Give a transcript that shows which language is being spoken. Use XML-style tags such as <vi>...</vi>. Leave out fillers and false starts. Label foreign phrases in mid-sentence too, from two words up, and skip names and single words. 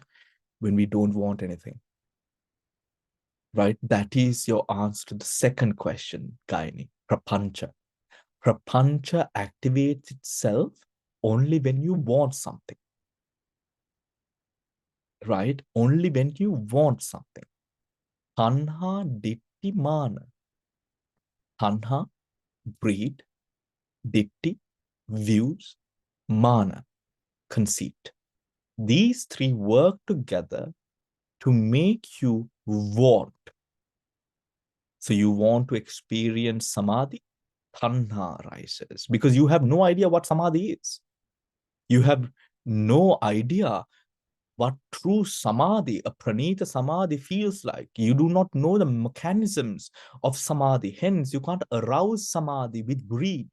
<en>When we don't want anything, right? That is your answer to the second question, Gaini. Prapancha. Prapancha activates itself only when you want something, right? Only when you want something.</en> <pi>Tanha, ditti, mana. Tanha, greed, ditti,</pi> <en>views, mana, conceit. These three work together to make you want. So you want to experience samadhi, tanha arises because you have no idea what samadhi is. You have no idea what true samadhi, a</en> <pi>pranita samadhi</pi> <en>feels like. You do not know the mechanisms of samadhi. Hence, you can't arouse samadhi with greed.</en>